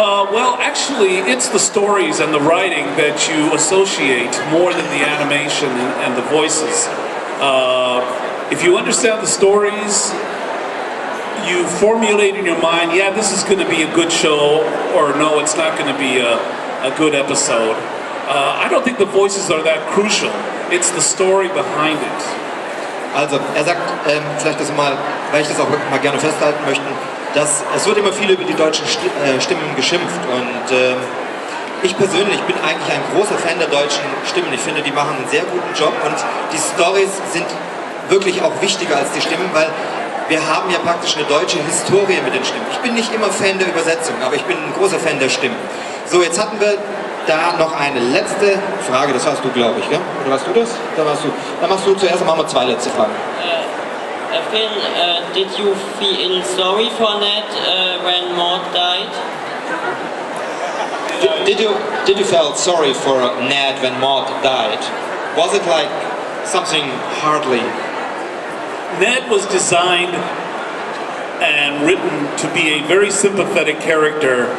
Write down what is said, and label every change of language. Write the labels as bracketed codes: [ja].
[en] Well, actually, it's the stories and the writing that you associate more than the animation and the voices. If you understand the stories, you formulate in your mind, yeah, this is going to be a good show, or no, it's not going to be a good episode. I don't think the voices are that crucial. It's the story behind it. [de] Also, sagt, vielleicht das mal, weil ich das auch mal gerne festhalten möchte, dass es wird immer viel über die deutschen Stimmen geschimpft, und ich persönlich bin eigentlich ein großer Fan der deutschen Stimmen. Ich finde, die machen einen sehr guten Job, und die Storys sind wirklich auch wichtiger als die Stimmen, weil wir haben ja praktisch eine deutsche Historie mit den Stimmen. Ich bin nicht immer Fan der Übersetzung, aber ich bin ein großer Fan der Stimmen. So, jetzt hatten wir da noch eine letzte Frage, das warst du, glaube ich, gell? Oder warst du das? Da warst du. Dann machst du zuerst, dann machen wir 2 letzte Fragen. [en] Phil, did you feel sorry for Ned when Maud died? Did you feel sorry for Ned when Maud died? Was it like something hardly? Ned was designed and written to be a very sympathetic character.